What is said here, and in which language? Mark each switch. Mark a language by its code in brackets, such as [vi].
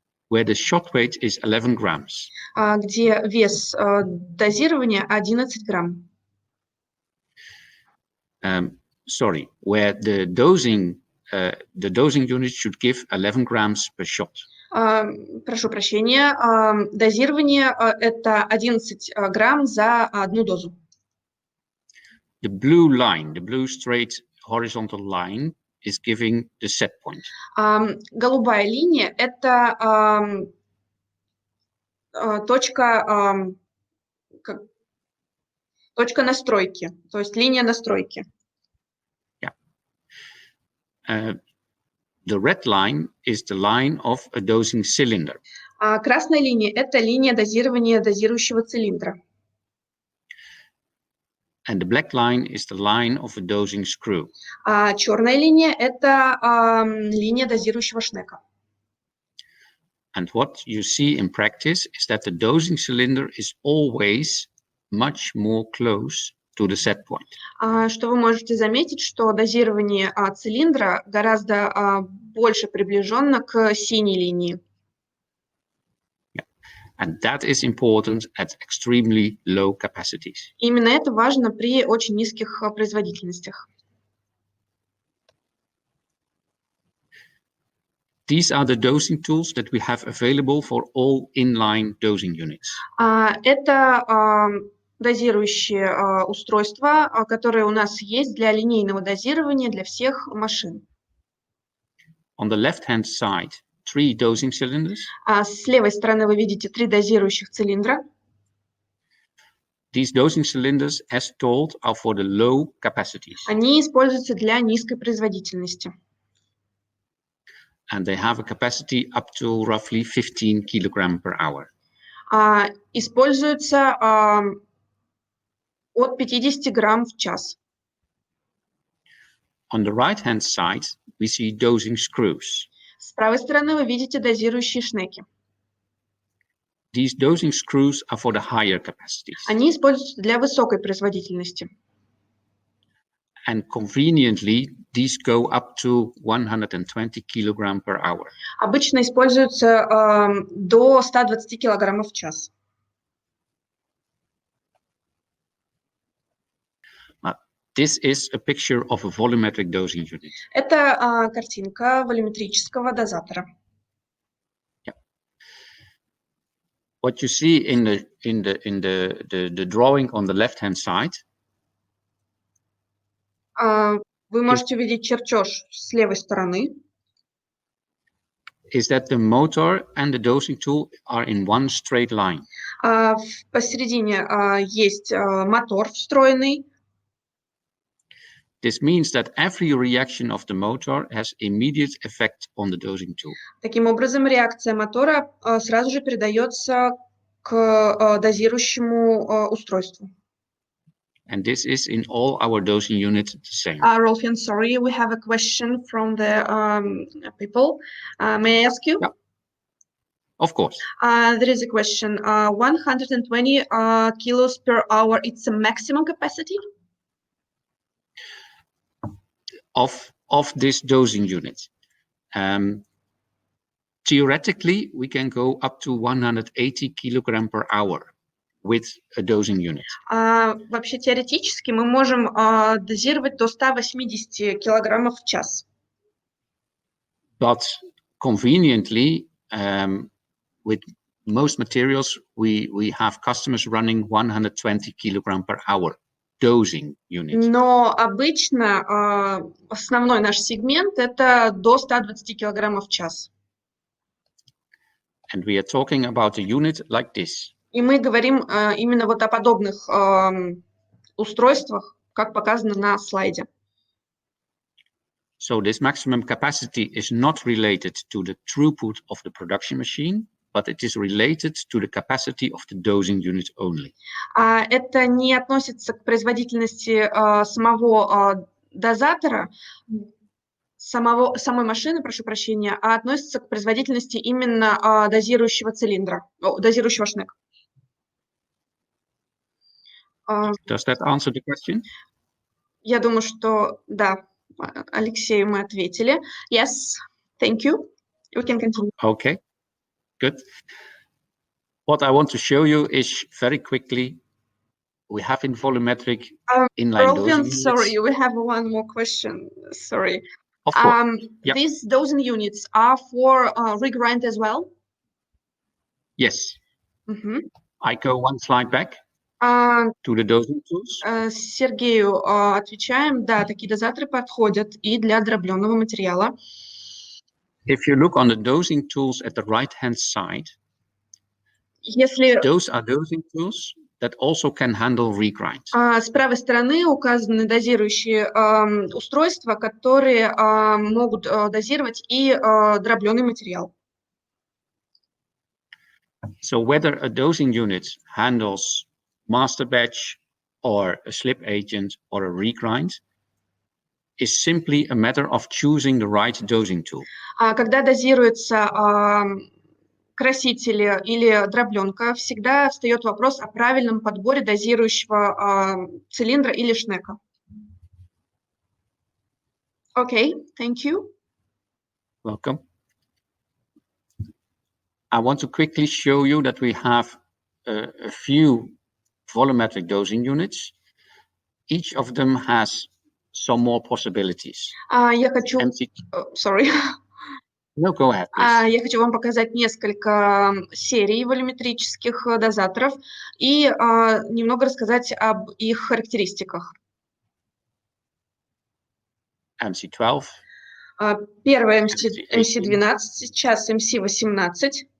[en] Where the shot weight is 11 grams. [ru] Где вес дозирования 11 грамм. [en] Where the dosing unit should give 11 grams per shot. [ru] Прошу прощения, дозирование это 11 грамм за одну дозу. [en] The blue straight horizontal line is giving the set point. [ru] Голубая линия – это точка настройки, то есть линия настройки. [en] Yeah. The red line is the line of a dosing cylinder. [ru] Красная линия – это линия дозирования дозирующего цилиндра. [en] And the black line is the line of a dosing screw. [ru] Черная линия – это линия дозирующего шнека. [en] And what you see in practice is that the dosing cylinder is always much more close to the set point. [ru] Что вы можете заметить, что дозирование цилиндра гораздо больше приближенно к синей линии. [en] And that is important at extremely low capacities. [ru] Именно это важно при очень низких производительностях. [en] These are the dosing tools that we have available for all inline dosing units. [ru] Это дозирующие устройства, которые у нас есть для линейного дозирования для всех машин. [en] On the left-hand side, 3 dosing cylinders. [ru] С левой стороны вы видите 3 дозирующих цилиндра. [en] These dosing cylinders, as told, are for the low capacities. [ru] Они используются для низкой производительности. [en] And they have a capacity up to roughly 15 kilogram per hour. [ru] Используются от 50 грамм в час. [en] On the right-hand side, we see dosing screws. [ru] С правой стороны вы видите дозирующие шнеки. [en] These dosing screws are for the higher capacities. [ru] Они используются для высокой производительности. [en] And conveniently, these go up to 120 kilogram per hour. [ru] Обычно используются до 120 килограммов в час. [en] This is a picture of a volumetric dosing unit. [ru] Это картинка волюметрического дозатора. [en] Yeah. What you see in the drawing on the left-hand side. [ru] Вы можете увидеть чертеж с левой стороны. [en] Is that the motor and the dosing tool are in one straight line. [ru] Посередине есть мотор встроенный. [en] This means that every reaction of the motor has immediate effect on the dosing tool. [ru] Таким образом, реакция мотора сразу же передается к дозирующему устройству. [en] And this is in all our dosing units the same. Rolfьян, sorry, we have a question from the people. May I ask you? Yeah. Of course. There is a question. 120 kilos per hour, it's a maximum capacity? Of this dosing unit. theoretically, we can go up to 180 kilogram per hour with a dosing unit. [ru] Вообще теоретически мы можем дозировать до 180 килограммов в час. [en] But conveniently, with most materials, we have customers running 120 kilogram per hour dosing unit. [ru] Но обычно основной наш сегмент это до 120 килограммов в час. [en] And we are talking about a unit like this. [ru] И мы говорим именно вот о подобных устройствах, как показано на слайде. [en] So this maximum capacity is not related to the throughput of the production machine, but it is related to the capacity of the dosing unit only. [ru] Это не относится к производительности самого дозатора, самой машины, прошу прощения, а относится к производительности именно дозирующего цилиндра, дозирующего шнека. [en] Does that answer the question? [ru] Я думаю, что да, Алексею мы ответили. [en] Yes, thank you. We can continue. Okay, good. What I want to show you is very quickly, we have in volumetric inline dosing units. Sorry, we have one more question. Sorry. Of course. Yep. These dosing units are for regrind as well? Yes. Mm-hmm. I go one slide back to the dosing tools. [ru] Сергею отвечаем, да, такие дозаторы подходят и для дробленого материала. [en] If you look on the dosing tools at the right-hand side, those are dosing tools that also can handle regrind. [ru] С правой стороны указаны дозирующие устройства, которые могут дозировать и дробленый материал. [en] So whether a dosing unit handles master batch or a slip agent or a regrind is simply a matter of choosing the right dosing tool. [ru] Когда дозируется красители или дробленка, всегда встает вопрос о правильном подборе дозирующего цилиндра или шнека. [en] Okay, thank you. Welcome. I want to quickly show you that we have a few volumetric dosing units. Each of them has some more possibilities. [ru] Я хочу... [en] Sorry. No, go ahead, please. [ru] Я хочу вам показать несколько серий волюметрических дозаторов и немного рассказать об их характеристиках. [en] MC12. [ru] Первая MC12, сейчас MC18.